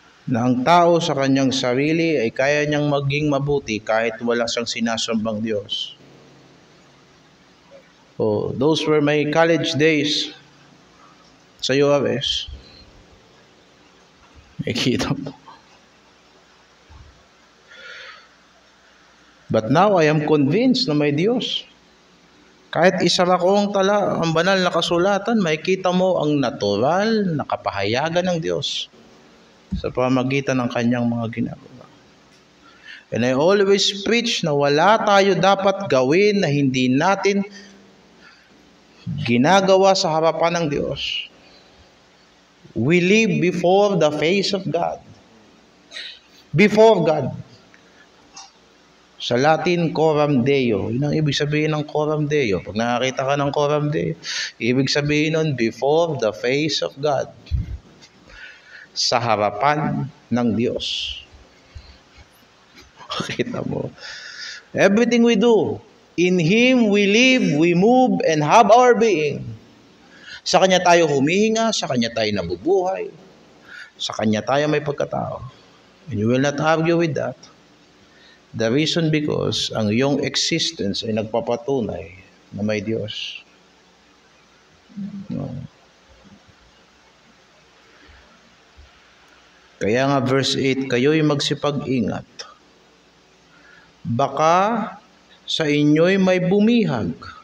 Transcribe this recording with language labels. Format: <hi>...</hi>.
<tl>Na ang tao sa kanyang sarili ay kaya niyang maging mabuti kahit wala siyang sinasambang Diyos.</tl> <en>Those were my college days sa URS.</en> <tl>Nakikita mo.</tl> <en>But now I am convinced</en> <tl>na may Diyos. Kahit isara ko ang banal na kasulatan, makikita mo ang natural na kapahayagan ng Diyos sa pamamagitan ng kanyang mga ginagawa.</tl> <en>And I always preach</en> <tl>na wala tayo dapat gawin na hindi natin ginagawa sa harapan ng Diyos.</tl> <en>We live before the face of God. Before God.</en> <tl>Sa Latin, coram Deo. Yun ang ibig sabihin ng coram Deo. Pag nakakita ka ng coram Deo, ibig sabihin nun,</tl> <en>before the face of God.</en> <tl>Sa harapan ng Diyos. Kita mo.</tl> <en>Everything we do, in Him we live, we move, and have our being.</en> <tl>Sa Kanya tayo humihinga, sa Kanya tayo nabubuhay, sa Kanya tayo may pagkatao.</tl> <en>And you will not argue with that. The reason because</en> <tl>ang iyong existence ay nagpapatunay na may Diyos. No. Kaya nga verse 8, kayo'y magsipag-ingat. Baka sa inyo'y may bumihag.</tl>